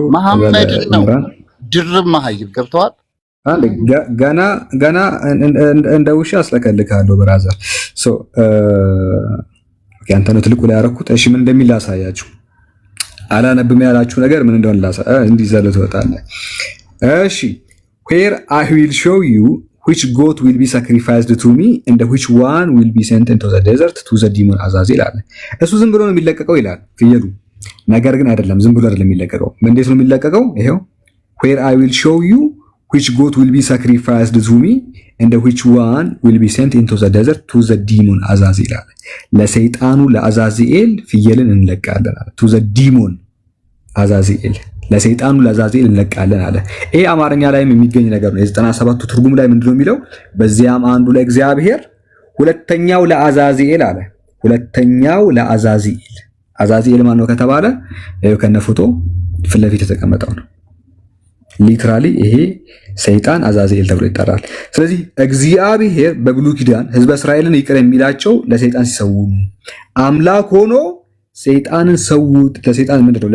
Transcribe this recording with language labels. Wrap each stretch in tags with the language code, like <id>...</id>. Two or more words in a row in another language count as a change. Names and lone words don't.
<am>መሐመድ ነው ድርብ መሀይም ገብተዋል። ገና እንደ ውሻ አስለከልካለሁ ብራዘር። አንተ ነው ትልቁ ላይ ያደረኩት። እሺ ምን እንደሚል ላሳያችሁ። አላነብም ያላችሁ ነገር ምን እንደሆነ እንዲህ ዘለው ትወጣለህ። እሺ</am> <en>where I will show you which goat will be sacrificed to me and which one will be sent into the desert to the demon Azazel</en> <am>አለ። እሱ ዝም ብሎ ነው የሚለቀቀው ይላል ፍየሉ። ነገር ግን አይደለም፣ ዝም ብሎ አይደለም የሚለቀቀው። እንዴት ነው የሚለቀቀው?</am> <en>ይሄው where I will show you which goat will be sacrificed to me and which one will be sent into the desert to the demon Azazel</en> <am>አለ። ለሰይጣኑ ለአዛዚኤል ፍየልን እንለቃለን አለ።</am> <en>to the demon አዛዚኤል</en> <am>ለሰይጣኑ ለአዛዚኤል እንለቃለን አለ። ይሄ አማርኛ ላይም የሚገኝ ነገር ነው። የ97ቱ ትርጉም ላይ ምንድነው የሚለው? በዚያም አንዱ ለእግዚአብሔር ሁለተኛው ለአዛዚኤል አለ። ሁለተኛው ለአዛዚኤል። አዛዚኤል ማን ነው ከተባለ ይሄው ከነፎቶ ፊት ለፊት የተቀመጠው ነው። ሊትራሊ ይሄ ሰይጣን አዛዚኤል ተብሎ ይጠራል። ስለዚህ እግዚአብሔር በብሉይ ኪዳን ሕዝበ እስራኤልን ይቅር የሚላቸው ለሰይጣን ሲሰዉ አምላክ ሆኖ ሰይጣንን ሰውት። ለሰይጣን ምንድነው?</am>